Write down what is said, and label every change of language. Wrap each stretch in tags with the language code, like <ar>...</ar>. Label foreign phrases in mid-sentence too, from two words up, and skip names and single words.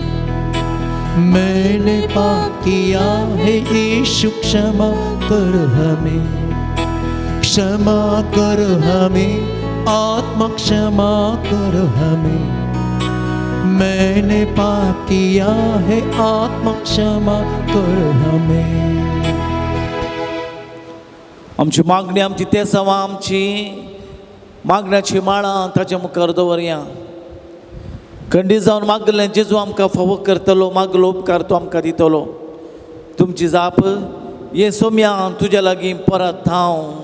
<hi>मैंने पाप किया है यीशु क्षमा करो हमें, क्षमा करो हमें आत्मा क्षमा करो हमें। मैंने पाप किया है आत्मा क्षमा करो हमें।</hi> <kok>आमची मागणी आमची ते सवा आमची मागण्याची माळा ताच्या मुखार दवरया। खंडी जावन मागले जेजू आमकां फावो करतलो, मागलो उपकार तूं आमकां दितलो। तुमची जाप ये सोम्या तुज्या लागीं परत थांव,</kok>